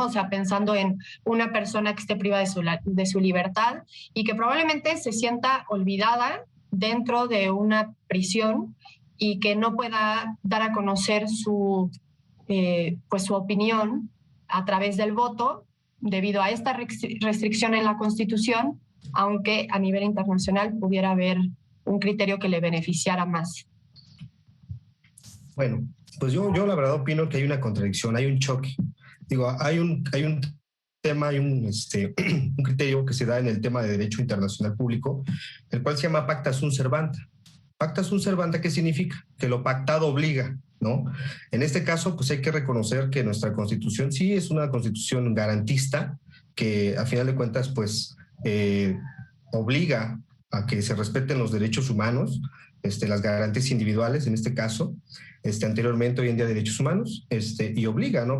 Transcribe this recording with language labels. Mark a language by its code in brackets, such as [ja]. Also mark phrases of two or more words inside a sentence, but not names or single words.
[es] O sea, pensando en una persona que esté privada de su libertad y que probablemente se sienta olvidada dentro de una prisión y que no pueda dar a conocer su opinión a través del voto debido a esta restricción en la Constitución, aunque a nivel internacional pudiera haber un criterio que le beneficiara más. Bueno, pues yo la verdad opino que hay una contradicción, hay un choque. Digo, hay un tema, hay un criterio que se da en el tema de derecho internacional público, el cual se llama [la] pacta sunt servanda. Pacta sunt servanda, [es] ¿qué significa? Que lo pactado obliga, ¿no? En este caso, pues hay que reconocer que nuestra Constitución sí es una Constitución garantista, que a final de cuentas, pues obliga a que se respeten los derechos humanos, las garantías individuales en este caso, anteriormente hoy en día derechos humanos, y obliga, ¿no?